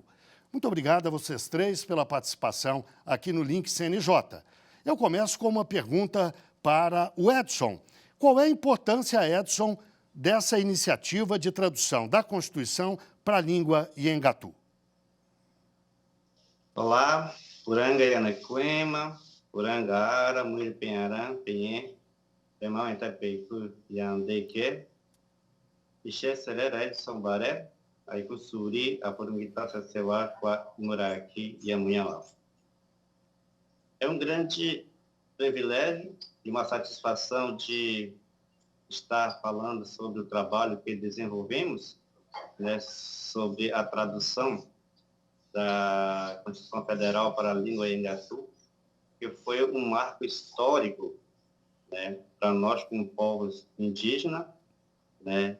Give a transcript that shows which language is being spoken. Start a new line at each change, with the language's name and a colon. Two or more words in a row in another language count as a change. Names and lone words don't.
Portuguese: Muito obrigado a vocês três pela participação aqui no Link CNJ. Eu começo com uma pergunta para o Edson. Qual é a importância, Edson, dessa iniciativa de tradução da Constituição para a língua Inhangatu? Olá,
Nheengatu: Uranga Yanacuema, Uranga Ara, Muir Penharan, Penhe, Pemão Itapeicu, Yandeque, Ixé Serera Edson Baré, Aiku Suri, Apurungita Sasewa, Kwa Muraki e Amunhawa.
Portuguese: É um grande privilégio e uma satisfação de estar falando sobre o trabalho que desenvolvemos, né, sobre a tradução da Constituição Federal para a língua Inhangatu, que foi um marco histórico, né, para nós como povos indígenas, né.